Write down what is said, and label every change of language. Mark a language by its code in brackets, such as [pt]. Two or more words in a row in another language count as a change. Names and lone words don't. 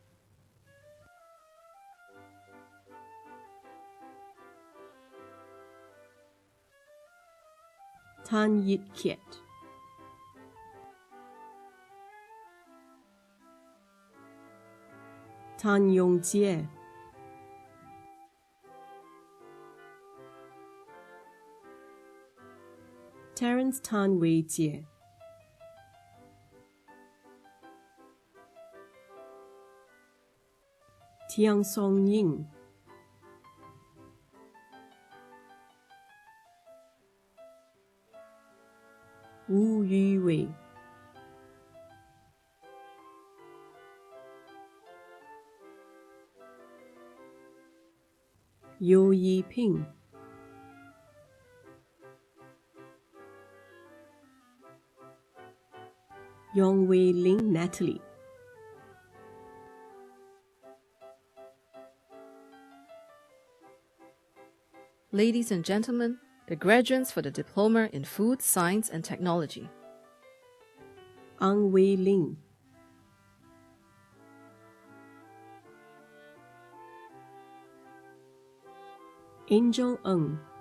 [en] Tan Yit Kiet. Tan Yong Jie. Terence Tan Wei Jie. Tiang Song Ying. Wu Yuwei. Yo Yiping. Yong Wei Ling Natalie. Ladies and gentlemen, the graduates for the Diploma in Food, Science and Technology. Ang Wei Ling. Angel Ng.